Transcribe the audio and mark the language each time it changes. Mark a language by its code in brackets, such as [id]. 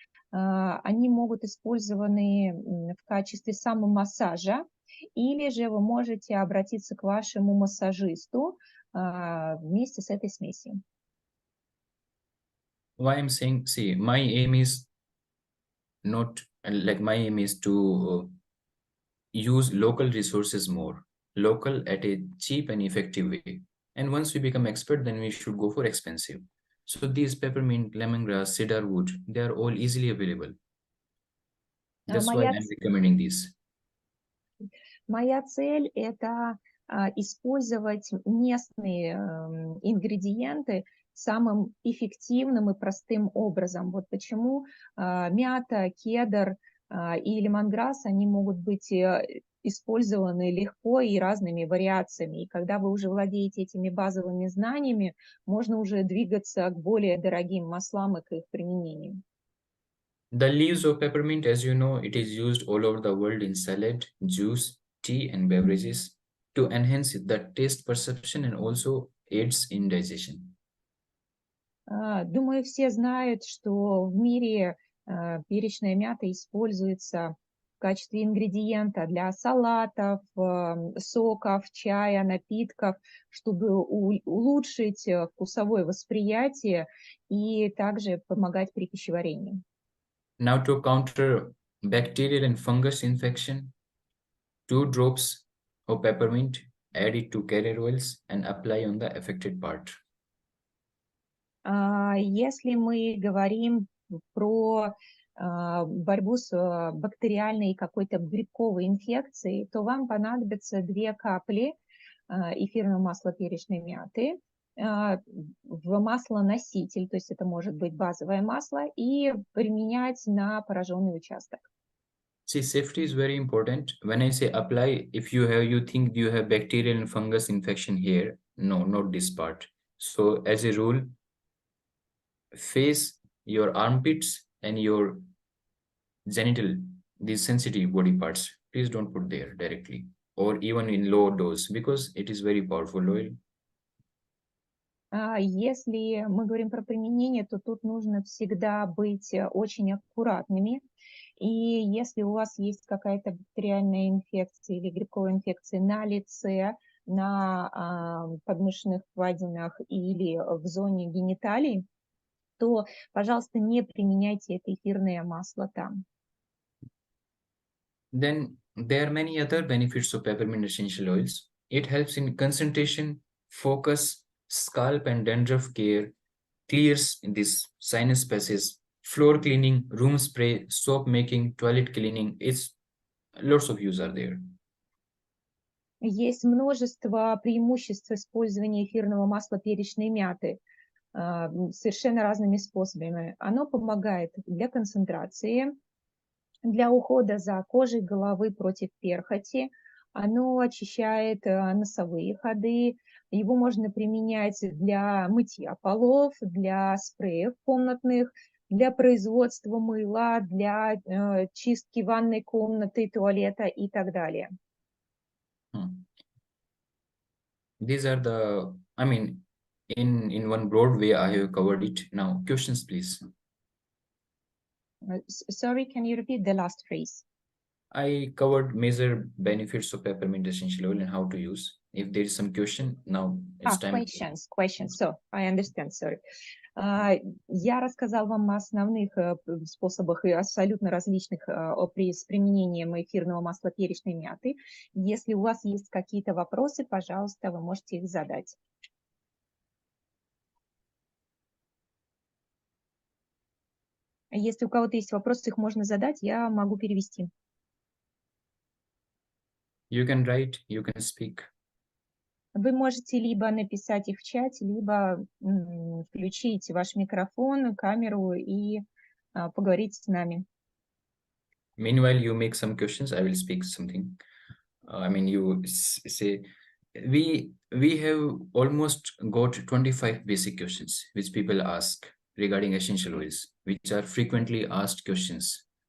[ru] Они могут использованы в качестве самомассажа, или же вы можете обратиться к вашему массажисту вместе с этой смесью. [en] Why I'm saying, see, my aim is not like my aim is to use local resources more, local at a cheap and effective way. And once we become expert, then we should go for expensive. So these peppermint, lemongrass, cedarwood, they are all easily available. That's why I'm recommending these. [ru] Моя цель – это использовать местные ингредиенты самым эффективным и простым образом. Вот почему мята, кедр и лемонграсс, они могут быть использованы легко и разными вариациями. И когда вы уже владеете этими базовыми знаниями, можно уже двигаться к более дорогим маслам и к их применению. [en] The leaves of peppermint, as you know, it is used all over the world in salad, juice, tea, and beverages to enhance the taste perception and also aids in digestion. [ru] Думаю, все знают, что в мире перечная мята используется в качестве ингредиента для салатов, соков, чая, напитков, чтобы улучшить вкусовое восприятие и также помогать при пищеварении. [en] Now to counter bacterial and fungus infection, 2 drops of peppermint, add it to carrier oils and apply on the affected part. [ru] Если мы говорим про борьбу с бактериальной какой-то грибковой инфекцией, то вам понадобится 2 капли эфирного масла перечной мяты в маслоноситель, то есть это может быть базовое масло, и применять на пораженный участок. [en] See, safety is very important. When I say apply, if you think you have bacterial and fungus infection here, no, not this part. So as a rule, face your armpits and your genital, these sensitive body parts, please don't put there directly or even in low dose because it is very powerful oil. [ru] Если мы говорим про применение, то тут нужно всегда быть очень аккуратными. И если у вас есть какая-то бактериальная инфекция или грибковая инфекция на лице, на подмышечных впадинах или в зоне гениталий, то, пожалуйста, не применяйте это эфирное масло там. [en] Then there are many other benefits of peppermint essential oils. It helps in concentration, focus, scalp and dandruff care, clears in this sinus passages, floor cleaning, room spray, soap making, toilet cleaning. It's lots of use are there. [ru] Есть множество преимуществ использования эфирного масла перечной мяты совершенно разными способами. Оно помогает для концентрации, для ухода за кожей головы против перхоти. Оно очищает носовые ходы. Его можно применять для мытья полов, для спреев комнатных, для производства мыла, для чистки ванной комнаты, туалета и так далее. [en] These are the, I mean, in one broad way, I have covered it. Now, questions, please. Sorry, can you repeat the last phrase? I covered major benefits of peppermint essential oil and how to use. If there is some question, now it's time. Questions. So, I understand, sorry. [ru] Я рассказал вам о основных способах и абсолютно различных с применением эфирного масла перечной мяты. Если у вас есть какие-то вопросы, пожалуйста, вы можете их задать. Если у кого-то есть вопросы, их можно задать, я могу перевести. [en] You can write, you can speak. [ru] Вы можете либо написать их в чате, либо включить ваш микрофон, камеру и поговорить с нами. [en] Meanwhile, you make some questions, I will speak something. I mean, you say, we have almost got 25 basic questions which people ask regarding essential oils, which are frequently asked questions.